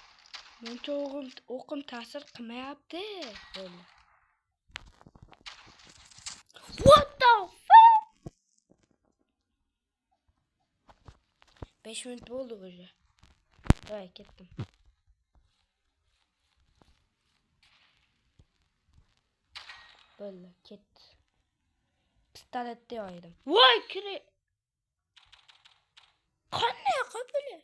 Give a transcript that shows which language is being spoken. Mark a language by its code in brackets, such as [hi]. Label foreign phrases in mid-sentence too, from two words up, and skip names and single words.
[uz] Mencha o'qim ta'sir qilmayapti. Bo'ldi. [en] What the fuck? [uz] 5 minut bo'ldi уже. Voy, ketdim. Bo'ldi, ketdi. Pistoletni oldim. Voy, kire. Qanday qilib?